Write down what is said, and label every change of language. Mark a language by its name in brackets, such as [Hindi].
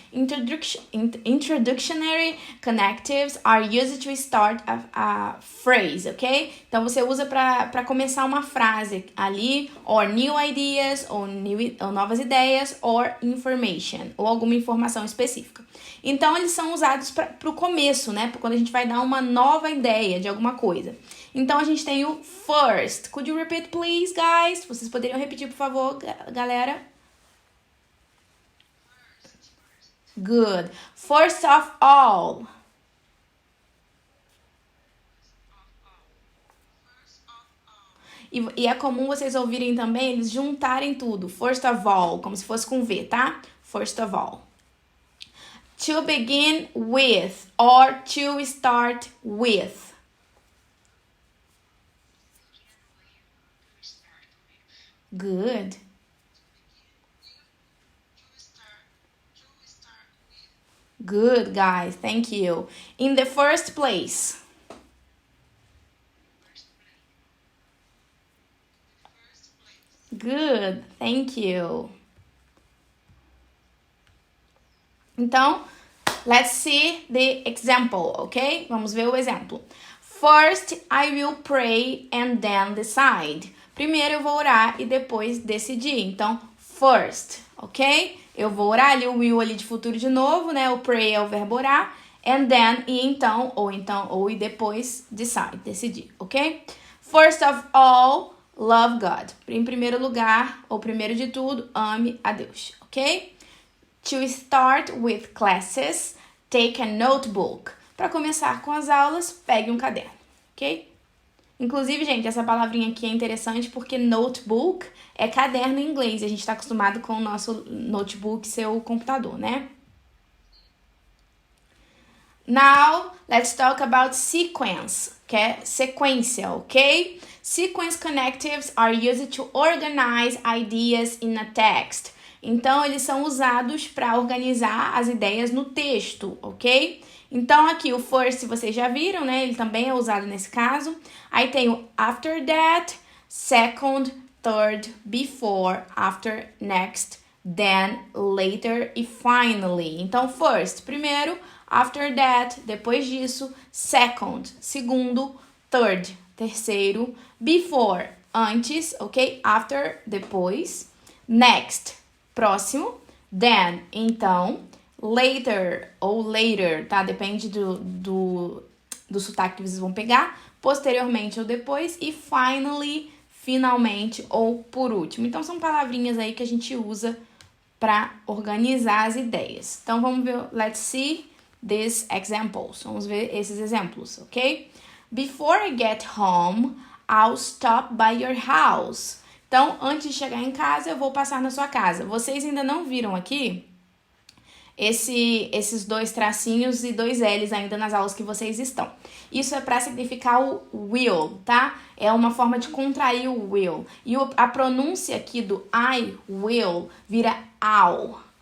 [English] Introductionary connectives are used to start a phrase, ok? [Portuguese] Então, você usa para começar uma frase ali, [English] or new ideas, [Portuguese] ou novas ideias, [English] or information, [Portuguese] ou alguma informação específica. Então, eles são usados para o começo, né? Quando a gente vai dar uma nova ideia de alguma coisa. Então, a gente tem o first. [English] Could you repeat, please, guys? [Portuguese] Vocês poderiam repetir, por favor, galera? [English] Good. First of all. [Portuguese] E é comum vocês ouvirem também eles juntarem tudo. [English] First of all, [Portuguese] como se fosse com V, tá? [English] First of all. To begin with or to start with. Good. Good, guys. Thank you. In the first place. Good. Thank you. [Portuguese] Então, [English] let's see the example, [Portuguese] ok? Vamos ver o exemplo. [English] First, I will pray and then decide. [Portuguese] Primeiro eu vou orar e depois decidir. Então, first, ok? Eu vou orar ali, o will ali de futuro de novo, né? O pray é o verbo orar. And then, e então, ou e depois, decide, decidir, ok? [English] First of all, love God. [Portuguese] Em primeiro lugar, ou primeiro de tudo, ame a Deus, ok? [English] To start with classes, take a notebook. [Portuguese] Para começar com as aulas, pegue um caderno, ok? Inclusive, gente, essa palavrinha aqui é interessante porque notebook é caderno em inglês. A gente está acostumado com o nosso notebook ser o computador, né? [English] Now, let's talk about sequence, [Portuguese] que é sequência, [English] ok? Sequence connectives are used to organize ideas in a text. [Portuguese] Então, eles são usados para organizar as ideias no texto, ok? Então, aqui o first, vocês já viram, né? Ele também é usado nesse caso. Aí tem o after that, second, third, before, after, next, then, later e finally. Então, first, primeiro, after that, depois disso, second, segundo, third, terceiro, before, antes, ok? After, depois, next, próximo, then, então, later ou later, tá? Depende do sotaque que vocês vão pegar. Posteriormente ou depois. E finally, finalmente ou por último. Então, são palavrinhas aí que a gente usa para organizar as ideias. Então, vamos ver. [English] Let's see these examples. [Portuguese] Vamos ver esses exemplos, [English] ok? Before I get home, I'll stop by your house. [Portuguese] Então, antes de chegar em casa, eu vou passar na sua casa. Vocês ainda não viram aqui esses dois tracinhos e dois L's ainda nas aulas que vocês estão. Isso é para significar o will, tá? É uma forma de contrair o will. E a pronúncia aqui do I will vira I'll.